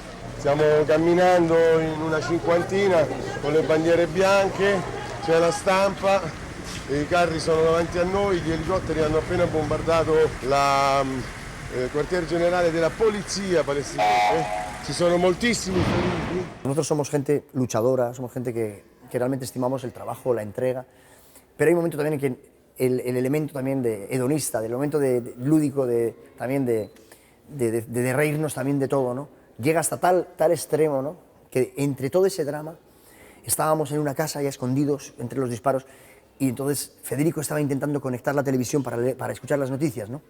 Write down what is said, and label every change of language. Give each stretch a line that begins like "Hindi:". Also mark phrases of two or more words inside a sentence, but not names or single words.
Italian: Stiamo camminando in una cinquantina con le bandiere bianche, c'è la stampa, i carri sono davanti a noi, gli elicotteri hanno appena bombardato il quartier generale della polizia palestinese, ci sono moltissimi feriti.
Spanish: Nosotros somos gente luchadora, somos gente que realmente estimamos el trabajo, la entrega, pero hay un momento también en que el elemento también de hedonista, del momento lúdico, también de reírnos también de todo, ¿no? Llega hasta tal extremo, ¿no? Que entre todo ese drama estábamos en una casa ya escondidos entre los disparos y entonces Federico estaba intentando conectar la televisión para escuchar las noticias, ¿no?